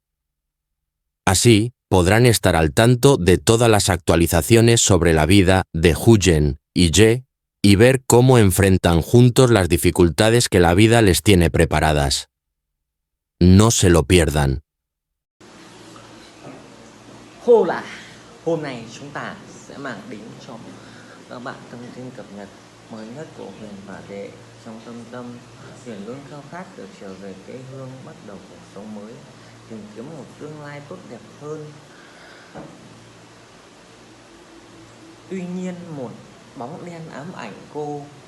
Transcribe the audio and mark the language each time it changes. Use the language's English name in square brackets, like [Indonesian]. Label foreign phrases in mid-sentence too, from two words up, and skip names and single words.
[Spanish] Así, podrán estar al tanto de todas las actualizaciones sobre la vida de Huyen y Ye y ver cómo enfrentan juntos las dificultades que la vida les tiene preparadas. No se lo pierdan. Hola, [Vietnamese] hôm nay chúng ta sẽ mang đến cho các bạn thông tin cập nhật mới nhất của Huyền và Đệ. Trong thâm tâm, Huyền luôn khao khát được trở về quê hương, bắt đầu cuộc sống mới, tìm kiếm một tương lai tốt đẹp hơn. Tuy nhiên, một bóng đen ám ảnh cô.